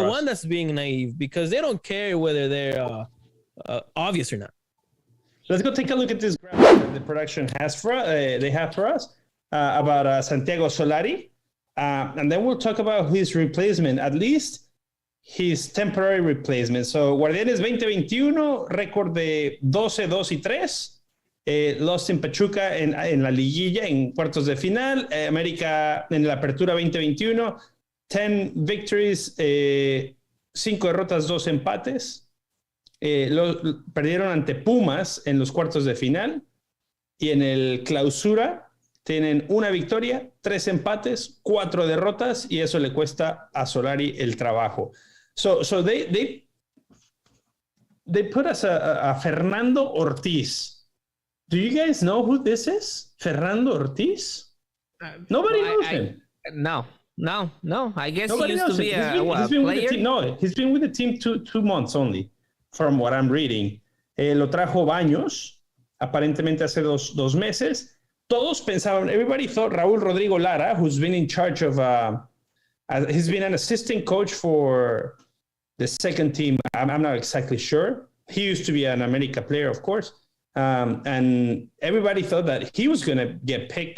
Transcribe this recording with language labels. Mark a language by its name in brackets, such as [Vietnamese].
[English] The one that's being naive because they don't care whether they're obvious or not. Let's go take a look at this graphic that the production has for they have for us about Santiago Solari, and then we'll talk about his replacement, at least his temporary replacement. [Spanish] So Guardianes 2021, récord de 12-2-3. [English] Lost in [Spanish] Pachuca en la liguilla en cuartos de final. América en la apertura 2021, 10 victories, 5 derrotas, 2 empates. Perdieron ante Pumas en los cuartos de final. Y en el clausura tienen 1 victoria, 3 empates, 4 derrotas, y eso le cuesta a Solari el trabajo. [English] So they put us a Fernando Ortiz. Do you guys know who this is? Fernando Ortiz? Nobody knows him. No. I guess Nobody he used to be a player. No, he's been with the team two months only, from what I'm reading. [Spanish] Lo trajo Baños, aparentemente hace dos meses. Todos pensaban, [English] everybody thought Raúl Rodrigo Lara, who's been in charge of, he's been an assistant coach for the second team. I'm not exactly sure. He used to be an América player, of course. And everybody thought that he was going to get picked.